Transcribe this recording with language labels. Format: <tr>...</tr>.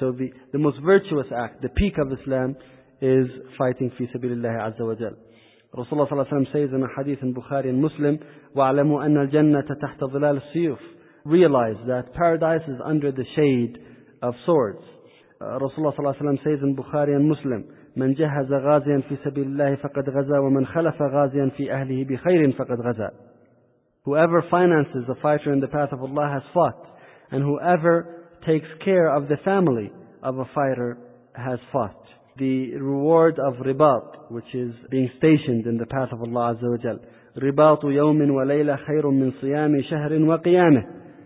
<en>So the most virtuous act, the peak of Islam, is fighting fi sabilillah Azza wa Jal. Rasulullah ﷺ says in a hadith in Bukhari and Muslim, وَعْلَمُوا أَنَّ الْجَنَّةَ تَحْتَ ظِلَالِ السُّيُوفِ Realize that paradise is under the shade of swords.</en> <ar>Rasulullah ﷺ says in Bukhari and Muslim, "من جهز غازيا في سبيل الله فقد غزا ومن خلف غازيا في أهله بخير فقد غزا."</ar> <en>Whoever finances a fighter in the path of Allah has fought, and whoever takes care of the family of a fighter has fought. The reward of ribat, which is being stationed in the path of Allah Azza wa Jal, ribat يوم وليلة خير من صيام شهر وقيامة.</en>